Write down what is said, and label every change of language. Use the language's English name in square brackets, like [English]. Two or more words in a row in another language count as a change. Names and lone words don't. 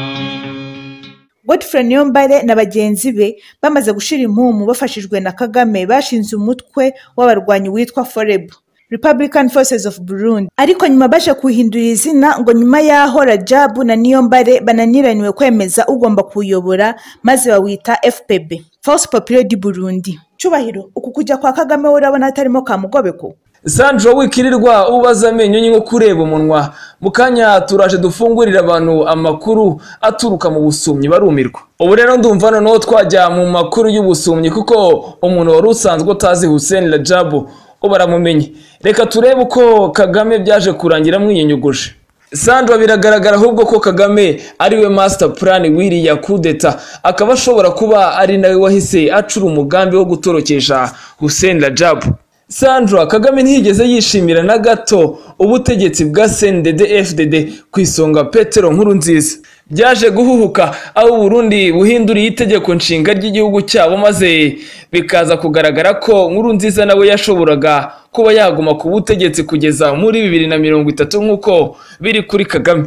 [Kinyarwanda] Dodefroid Niyombare na bagenzi be bamaze gushira impumu bafashijwe na Kagame bashinze umutwe w'abarwanyi witwa Forebu [English] Republican Forces of Burundi, [Kinyarwanda] ariko nyuma baje kuhindura izina ngo nyuma yaho Radjab na Niyombare bananiraniwe kwemeza ugomba kuyobora maze bawita FPB [French] Force Populaire du Burundi. [Kinyarwanda] Cyubahiro, uku kujya kwa Kagame urabona hatarimo kamugobeko? Sandro wikirirwa ubaza amenyo nko kureba umunwa mukanya turaje dufungurira abantu amakuru aturuka mu busumyi barumirwa. Ubu rero ndumva noneho twajya mu makuru y'ubusumyi kuko umuntu wari usanzwe utazi Hussein Radjab ubaramumenye. Reka turebe uko Kagame byaje kurangira mwiyenyuguje. Sandro biragaragara ahubwo ko Kagame ariwe [English] master plan [Kinyarwanda] wiriya kudeta, akaba ashobora kuba ari nawe wahise acura umugambi wo gutorokesha Hussein Radjab. Sandro Kagame ntiyigeze yishimira na gato ubutegetsi bwa CNDD-FDD kwisonga Petero Nkurunziza. Byaje guhuhuka aho Burundi buhinduriye itegeko nshinga ry'igihugu cyabo maze bikaza kugaragara ko Nkurunziza nawe yashoboraga kuba yaguma ku butegetsi kugeza muri 2030 nkuko biri kuri Kagame.